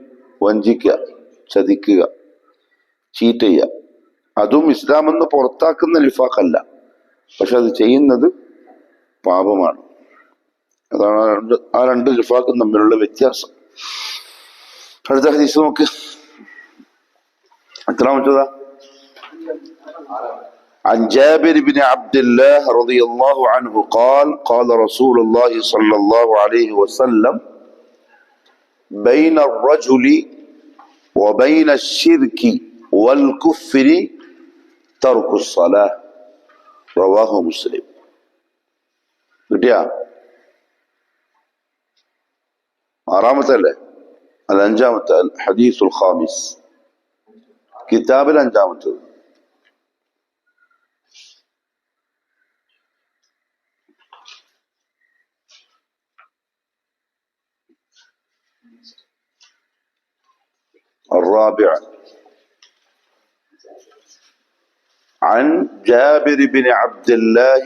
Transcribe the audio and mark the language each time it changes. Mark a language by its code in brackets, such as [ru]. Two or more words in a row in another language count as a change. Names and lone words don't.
[ml] വഞ്ചിക്കുക, ചതിക്കുക, ചീറ്റ് ചെയ്യുക. അതും ഇസ്ലാമിൽ നിന്ന് പുറത്താക്കുന്ന നിഫാഖല്ല, പക്ഷെ അത് ചെയ്യുന്നത് പാപമാണ്. അതാണ് ആ രണ്ട് നിഫാഖും തമ്മിലുള്ള വ്യത്യാസം. അടുത്ത ഹദീസ് നോക്ക്. എത്രാമത്തതാ? [ar] عن جابر بن عبد الله رضي الله عنه قال قال رسول الله صلى الله عليه وسلم بين الرجل وبين الشرك والكفر ترك الصلاة رواه مسلم. [ml] കിട്ടിയാ? ആറാമത്തെ അല്ലേ? അല്ല, അഞ്ചാമത്തെ. [ar] الحديث الخامس, [ml] കിതാബിൽ അഞ്ചാമത്തത്. [ar] الرابع عن جابر بن عبد الله